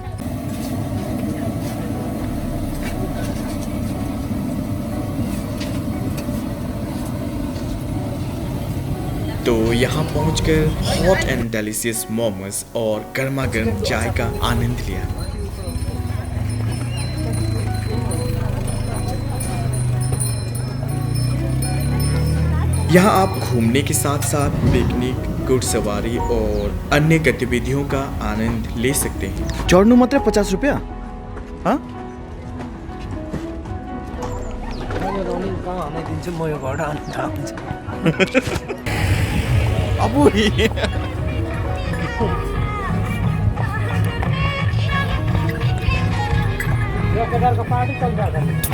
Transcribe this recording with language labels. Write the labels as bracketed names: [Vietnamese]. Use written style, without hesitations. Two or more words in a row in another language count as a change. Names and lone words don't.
[Hindi] तो यहाँ पहुंचकर [English] hot and delicious momos [Hindi] और गर्मा गर्म चाय का आनंद लिया। यहाँ आप घूमने के साथ साथ पिकनिक, घुड़सवारी और अन्य गतिविधियों का आनंद ले सकते हैं। [Nepali] चढ्नु मात्रै 50 रुपैयाँ? हाँ? म यो घर आउँछ [Hindi] अब [Nepali] यो प्रकारको पार्टी चलिरहेको छ।